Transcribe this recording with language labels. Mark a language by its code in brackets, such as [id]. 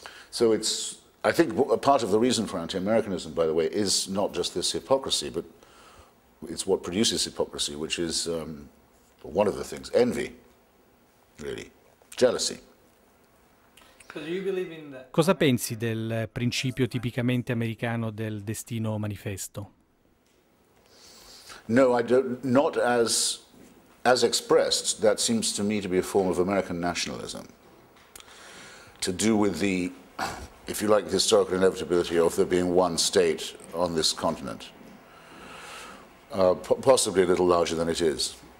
[en] So I think a part of the reason for anti-Americanism, by the way, is not just this hypocrisy, but it's what produces hypocrisy, which is one of the things, envy, really, jealousy. [it] Cosa pensi del principio tipicamente americano del destino manifesto? [en] No, I don't. Not as expressed. That seems to me to be a form of American nationalism, to do with the, if you like, the historical inevitability of there being one state on this continent, possibly a little larger than it is.